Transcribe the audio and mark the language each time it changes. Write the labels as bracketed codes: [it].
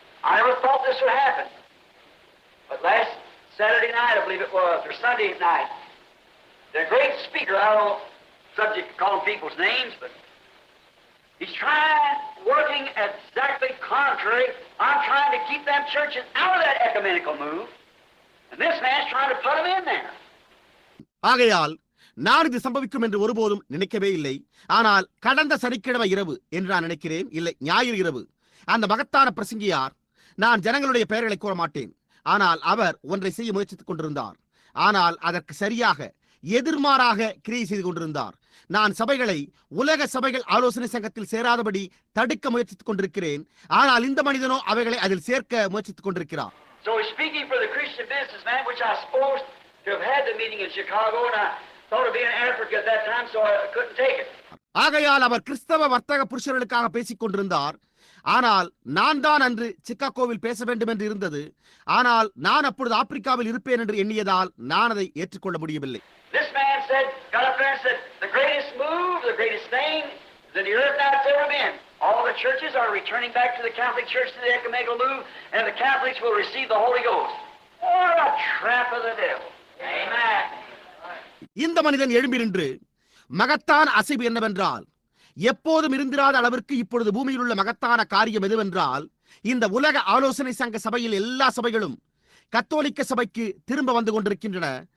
[en] I never thought this would happen. But last Saturday night, I believe it was, or Sunday night, the great speaker, I don't subject to calling people's names, but he's trying, working exactly contrary. I'm trying to keep them churches out of that ecumenical move, and this man's trying to put them in there. [ta] ஆகையால் நான் இது சம்பவிக்கும் என்று ஒருபோதும் நினைக்கவே இல்லை. ஆனால் கடந்த சனிக்கிழமை இரவு என்று நான் நினைக்கிறேன், இல்லை ஞாயிறு இரவு, அந்த மகத்தான பிரசங்கியார், நான் ஜனங்களுடைய பெயர்களை கூற மாட்டேன், ஆனால் அவர் ஒன்றை செய்ய முயற்சித்துக் கொண்டிருந்தார். ஆனால் அதற்கு சரியாக எதிர்மாறாக கிரியை செய்து கொண்டிருந்தார். நான் சபைகளை உலக சபைகள் ஆலோசனை சங்கத்தில் சேராதபடி தடுக்க முயற்சித்துக் கொண்டிருக்கிறேன். ஆனால் இந்த மனிதனோ அவைகளை அதில் சேர்க்க முயற்சித்துக் கொண்டிருக்கிறார். [en] So he's speaking for the Christian businessman, which I supposed to have had the meeting in Chicago, and I thought of being in Africa at that time, so I couldn't take it. [ta] ஆகையால் அவர் கிறிஸ்தவ வர்த்தக புருஷர்களுக்காக பேசிக் கொண்டிருந்தார். ஆனால் நான் தான் அன்று சிக்காகோவில் பேச வேண்டும் என்று இருந்தது. ஆனால் நான் அப்பொழுது ஆப்பிரிக்காவில் இருப்பேன் என்று எண்ணியதால் நான் அதை ஏற்றுக்கொள்ள முடியவில்லை. [en] This man said, got up there and said, the greatest move, the greatest thing that the earth has ever been. All the churches are returning back to the Catholic Church to the ecumenical move, and the Catholics will receive the Holy Ghost. What a trap of the devil. Amen. [ta] இந்த மனிதன் எழும்பி நின்று, மகத்தான அசைவு என்னவென்றால், எப்போதும் இருந்திராத அளவிற்கு இப்பொழுது பூமியில் உள்ள மகத்தான காரியம் எதுவென்றால், இந்த உலக ஆலோசனை சங்க சபையில் எல்லா சபைகளும் கத்தோலிக்க சபைக்கு திரும்ப வந்து கொண்டிருக்கின்றன.